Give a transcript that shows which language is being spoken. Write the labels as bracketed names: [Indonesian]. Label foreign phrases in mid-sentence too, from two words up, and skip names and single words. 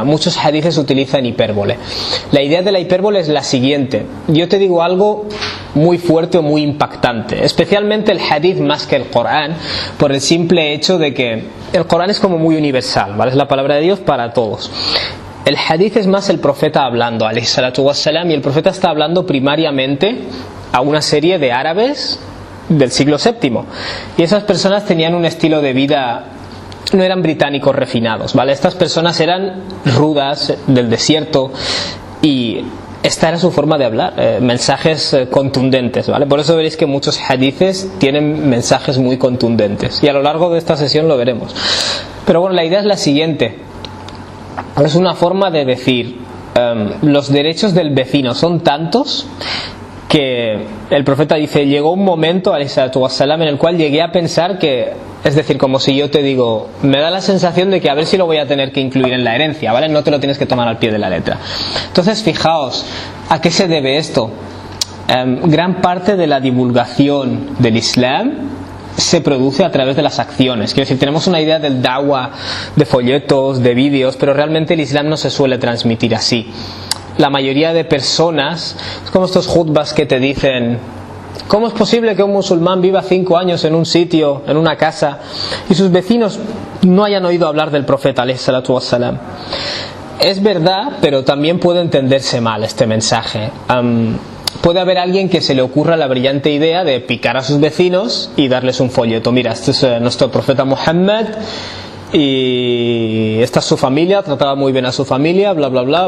[Spanish] Muchos hadices utilizan hipérbole. La idea de la hipérbole es la siguiente: yo te digo algo muy fuerte o muy impactante, especialmente el hadith más que el Corán, por el simple hecho de que el Corán es como muy universal, ¿vale? Es la palabra de Dios para todos. El hadith es más el profeta hablando, [Arabic] عليه الصلاة والسلام, [Spanish] y el profeta está hablando primariamente a una serie de árabes del siglo VII, y esas personas tenían un estilo de vida, no eran británicos refinados, ¿vale? Estas personas eran rudas, del desierto, y esta era su forma de hablar, mensajes contundentes, ¿vale? Por eso veréis que muchos hadices tienen mensajes muy contundentes, y a lo largo de esta sesión lo veremos. Pero bueno, la idea es la siguiente: es una forma de decir, los derechos del vecino son tantos que el profeta dice, llegó un momento, [Arabic] عليه الصلاة والسلام, [Spanish] en el cual llegué a pensar que Es decir, como si yo te digo, me da la sensación de que a ver si lo voy a tener que incluir en la herencia, ¿vale? No te lo tienes que tomar al pie de la letra. Entonces, fijaos, ¿a qué se debe esto? Gran parte de la divulgación del Islam se produce a través de las acciones. Quiero decir, tenemos una idea del da'wa, de folletos, de vídeos, pero realmente el Islam no se suele transmitir así. La mayoría de personas, es como estos khutbas que te dicen: ¿cómo es posible que un musulmán viva 5 años en un sitio, en una casa, y sus vecinos no hayan oído hablar del profeta [Arabic] عليه الصلاة والسلام? [Spanish] Es verdad, pero también puede entenderse mal este mensaje. Puede haber alguien que se le ocurra la brillante idea de picar a sus vecinos y darles un folleto: mira, este es nuestro profeta Muhammad y esta es su familia, trataba muy bien a su familia, bla bla bla.